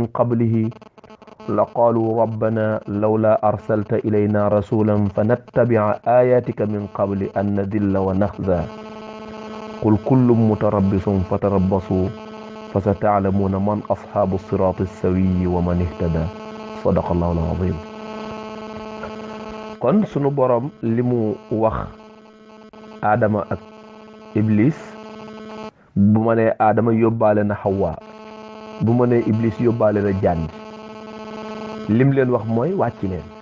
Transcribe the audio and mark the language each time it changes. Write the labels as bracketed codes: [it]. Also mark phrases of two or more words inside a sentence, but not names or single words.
[ar] قبله لقالوا ربنا لولا أرسلت إلينا رسولا فنتبع آياتك من قبل أن نذل ونخزى قل كل متربص فتربصوا فستعلمون من أصحاب الصراط السوي ومن اهتدى صدق الله العظيم [wo] kon sunu borom li mu wax Adama ak Iblis bu ma nee Adama yóbbaale na Hawa bu ma nee Iblis yóbbaale na jaan lim leen wax mooy wàcc leen